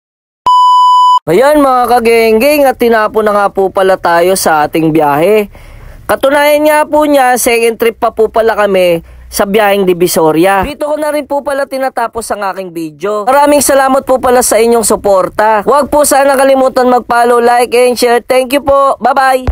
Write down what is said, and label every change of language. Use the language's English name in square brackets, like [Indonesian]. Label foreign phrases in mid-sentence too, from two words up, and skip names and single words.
[Filipino] Ayan mga kageng-geng, at tinapon na nga po pala tayo sa ating biyahe. Katunayan nga po niya, [English] second trip [Filipino] pa po pala kami sa biyaheng Divisoria. Dito ko na rin po pala tinatapos ang aking video. Maraming salamat po pala sa inyong suporta. Huwag po sana kalimutan mag- [English] follow, like, and share. Thank you [Filipino] po. Bye-bye!